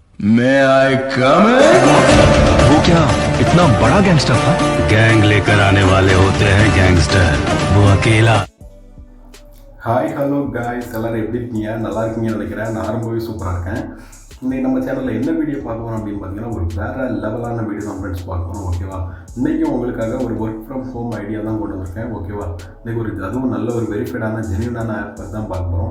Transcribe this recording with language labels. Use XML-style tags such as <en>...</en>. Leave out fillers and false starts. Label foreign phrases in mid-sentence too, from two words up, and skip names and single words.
<en>May I come in?</en> <hi>वो क्या इतना बड़ा गैंगस्टर था? गैंग लेकर आने वाले होते हैं गैंगस्टर, वो अकेला।</hi> <en>Hi hello guys,</en> <ta>எல்லோரும் எப்படி இருக்கீங்க? நல்லா இருக்கீங்கன்னு நினைக்கிறேன். நான் ரொம்பவே சூப்பராக இருக்கேன். இன்றைக்கி நம்ம சேனலில் என்ன வீடியோ பார்க்க போகிறோம் அப்படின்னு பார்த்தீங்கன்னா, ஒரு வேறு லெவலான வீடியோ தான் ஃப்ரெண்ட்ஸ் பார்க்க போகிறோம். ஓகேவா? இன்றைக்கும் உங்களுக்காக ஒரு</ta> <en>work from home idea</en> <ta>தான் கொண்டு வந்திருக்கேன். ஓகேவா? இன்றைக்கி அதுவும் நல்ல ஒரு வெரிஃபைடான ஜென்யூனான ஆப் தான் பார்க்க போகிறோம்.</ta>